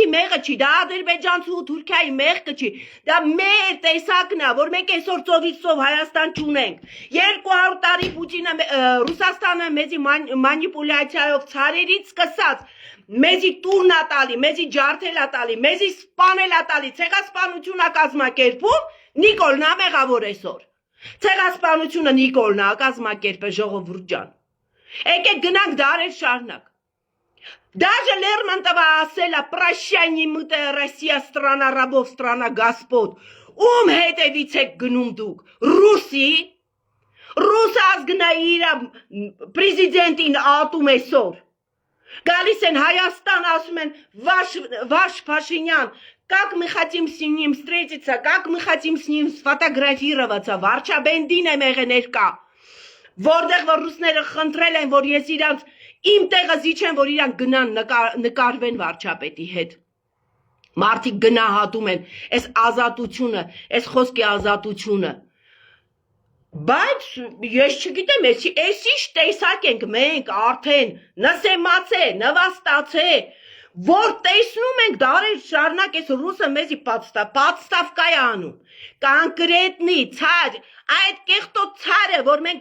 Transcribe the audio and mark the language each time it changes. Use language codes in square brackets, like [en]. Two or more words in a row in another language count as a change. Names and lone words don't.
[hy] մեղը չի, դա Ադրբեջանցու ու Թուրքիայի մեղքը չի, դա մեր տեսակն է, որ մենք այսօր ծովից ծով Հայաստան չունենք, 200 տարի Պուտինը, Ռուսաստանը մեզի մանիպուլյացիայով ցարերից սկսած, մեզի տուրն է տալի, մեզի ջարդել է տալի, մեզի սպանել է տալի, ցեղասպանություն է կազմակերպում, Նիկոլն է մեղավոր այսօր, ցեղասպանությունը Նիկոլն է կազմակերպել ժողովուրդ ջան Եկեք գնանք դարեր շարունակ։ [ru] Даже Лермонтова [hy] ասելա [ru] «Прощай, немытая Россия, страна рабов, страна господ»։ [hy] Ում հետևից եք գնում դուք։ Ռուսի։ Ռուս ազգն է իր պրեզիդենտին ատում այսօր։ Գալիս են Հայաստան, ասում են [ru] «Ваш Փաշինյան, как мы хотим с ним встретиться, как мы хотим с ним сфотографироваться»։ [hy] Վարչաբենդին եմ եղել ներկա։ Որտեղ որ ռուսները խնդրել են, որ ես իրանց իմ տեղը զիջեմ, որ իրանք գնան նկարվեն վարչապետի հետ։ Մարդիկ գնահատում են այս ազատությունը, այս խոսքի ազատությունը։ Բայց ես չգիտեմ, էս ինչ տեսակ ենք մենք արդեն նսեմացե, նվաստացե, որ տեսնում ենք դարեր շարունակ այս ռուսը մեզի պատստավկա է անում, կոնկրետնի ցար, այդ կեղտոտ ցարը, որ մենք